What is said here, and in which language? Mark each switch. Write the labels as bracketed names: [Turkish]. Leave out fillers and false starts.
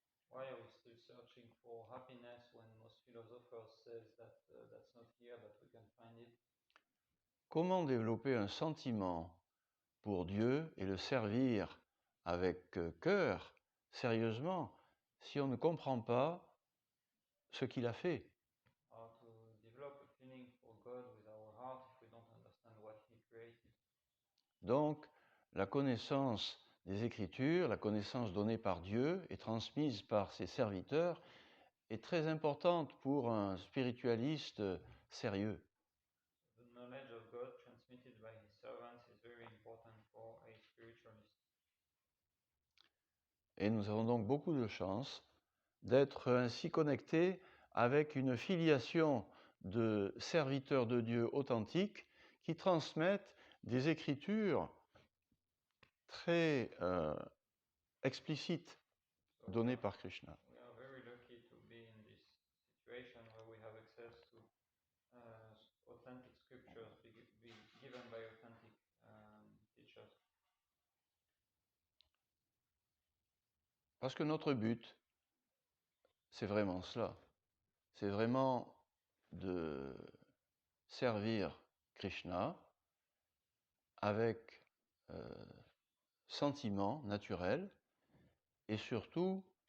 [English] why are we still searching for happiness when most philosophers say that that's not here, that we can find it? [French] Comment développer un sentiment pour Dieu et le servir avec cœur, sérieusement, si on ne comprend pas ce qu'il a fait? [English] How to develop a feeling for God with our heart if we don't understand what He created? [French] Donc, la connaissance des Écritures, la connaissance donnée par Dieu et transmise par ses serviteurs est très importante pour un spiritualiste sérieux. [English] The knowledge of God transmitted by His servants is very important for a spiritualist. [French] Et nous avons donc beaucoup de chance d'être ainsi connectés avec une filiation de serviteurs de Dieu authentiques qui transmettent des Écritures très explicites données par Krishna. [English] We are very lucky to be in this situation where we have access to authentic scriptures be given by authentic teachers. [French] Parce que notre but, c'est vraiment cela. C'est vraiment de servir Krishna avec sentiment naturel et surtout